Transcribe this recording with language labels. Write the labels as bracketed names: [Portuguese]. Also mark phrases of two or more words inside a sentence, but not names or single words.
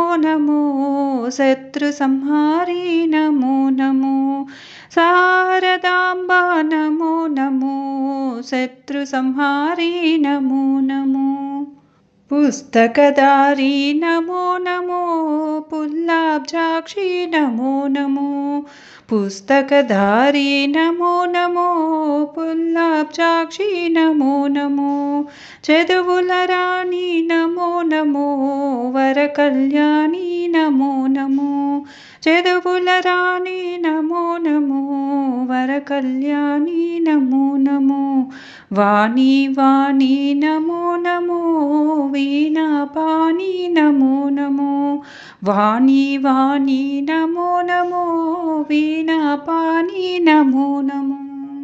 [Sanskrit] नमो शत्रुसंहारी नमो नमो शारदाम्बा नमो नमो शत्रुसंहारी नमो नमो पुस्तकधारी नमो नमो पुल्लाब्जाक्षी नमो नमो पुस्तकधारी नमो नमो पुल्लाब्जाक्षी नमो [Telugu] नमो చదువుల రాణి నమో నమో వరకళ్యాణి నమో నమో చదువుల రాణి నమో నమో వరకళ్యాణి నమో నమో వాణి వాణి నమో నమో వీణాపాణి నమో నమో వాణి వాణి నమో నమో వీణాపాణి నమో నమో